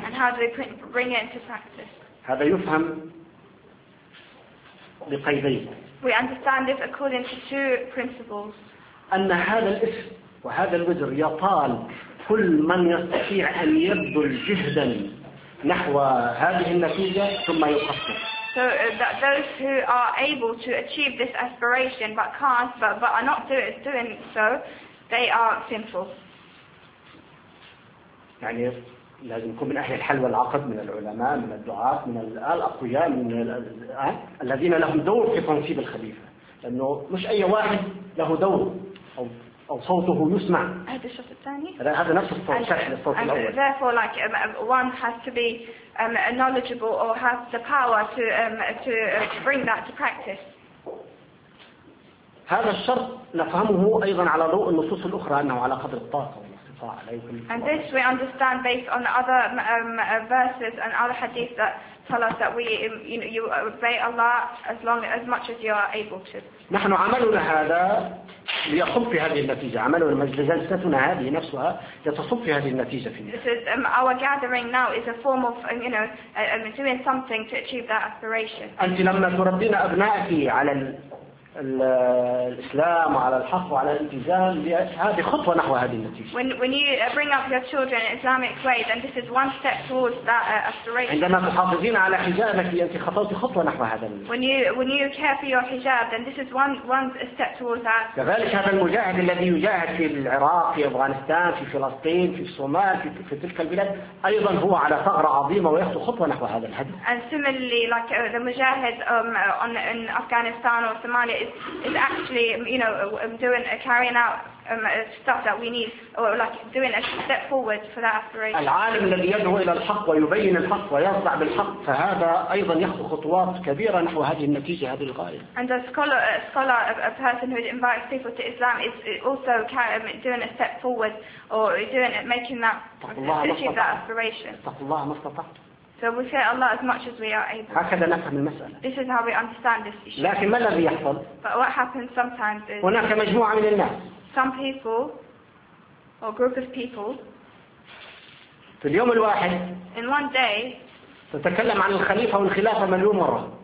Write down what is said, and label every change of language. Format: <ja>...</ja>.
<en>And how do we bring it into practice?</en> <ar>هذا يفهم بقيدين.</ar> <en>We understand this according to two principles.</en> <ar>أن هذا الاسم وهذا الوزر يطال كل من يستطيع أن يبذل جهدا نحو هذه النتيجة ثم يقصر.</ar> <en>So that those who are able to achieve this aspiration but can't but are not doing so, they are sinful.</en> <ar>يعني لازم يكون من أهل الحل والعقد من العلماء من الدعاة من الأقوياء من الذين لهم دور في تنصيب الخليفة، لأنه مش أي واحد له دور أو صوته يسمع. هذا الشخص الثاني. هذا نفس الصوت الشخص الصوت الأول.</ar> <en>And therefore, like one has to be knowledgeable or has the power to bring that to practice.</en> <ar>هذا الشرط نفهمه أيضا على ضوء النصوص الأخرى أنه على قدر الطاقة والاستطاعة.</ar> <en>And this we understand based on other verses and other hadith that tell us that we, you know, you obey Allah as long as much as you are able to.</en> <ar>نحن عملنا هذا ليصب في هذه النتيجة. عملنا المجلسنا هذه نفسها يتصب في هذه النتيجة فينا.</ar> <en>This is our gathering now is a form of, you know, doing something to achieve that aspiration.</en> <ar>أنت لما تربين أبنائك على الإسلام وعلى الحق وعلى الالتزام هذه خطوة نحو هذه النتيجة.</ar> <en>When you bring up your children in Islamic way, then this is one step towards that aspiration.</en> <ar>عندما تحافظين على حجابك أنت خطوة خطوة نحو هذا.</ar> <en>When you care for your hijab, then this is one step towards that.</en> <ar>كذلك هذا المجاهد الذي يجاهد في العراق في أفغانستان في فلسطين في الصومال في تلك البلاد أيضا هو على ثغرة عظيمة ويخطو خطوة نحو هذا الهدف.</ar> <en>And similarly, like the mujahid in Afghanistan or Somalia. Is actually, you know, doing carrying out stuff that we need, or like doing a step forward for that aspiration.</en> <ar>العالم الذي يدعو إلى الحق ويبين الحق ويصدع بالحق، فهذا أيضا يخطو خطوات كبيرة نحو هذه النتيجة هذه الغاية.</ar> <en>And a scholar, a person who invites people to Islam, is also doing a step forward or doing making that achieve that aspiration.</en> <ar>اتق الله ما استطعت.</ar> <en>So we say Allah as much as we are able.</en> <ar>هكذا نفهم المسألة.</ar> <en>This is how we understand this issue.</en> <ar>لكن ما الذي يحصل؟</ar> <en>But what happens sometimes is.</en> <ar>هناك مجموعة من الناس.</ar> <en>Some people or group of people.</en> <ar>في اليوم الواحد.</ar> <en>In one day.</en> <ar>تتكلم عن الخليفة والخلافة مليون مرة.</ar>